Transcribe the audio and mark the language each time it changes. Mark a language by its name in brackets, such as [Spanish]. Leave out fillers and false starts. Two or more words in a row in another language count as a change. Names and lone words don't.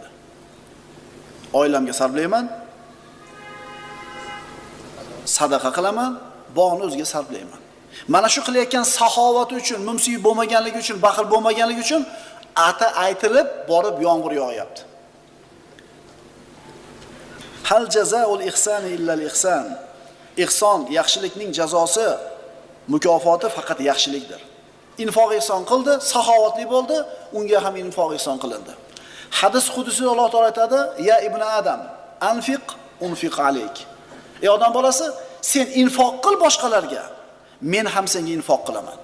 [Uzbek] Oilamga sarflayman, sadaqa qilaman, bog'ni o'ziga sarflayman. Mana shu qilayotgan saxovati uchun, mumsiy bo'lmaganligi uchun, baxil bo'lmaganligi uchun ata aytilib borib yomg'ir yog'yapti. [Arabic] هل جزاء الإحسان إلا الإحسان. [Uzbek] Ihson, yaxshilikning jazosi, mukofoti faqat yaxshilikdir. Infoq ihson qildi, saxovatli bo'ldi, unga ham infoq ihson qilindi. Hadis qudsi Alloh taolo aytadi: [Arabic] "يا ابن آدم، أنفق أنفق عليك." [Uzbek] Ey odam bolasi, sen infoq qil boshqalarga, men ham senga infoq qilaman.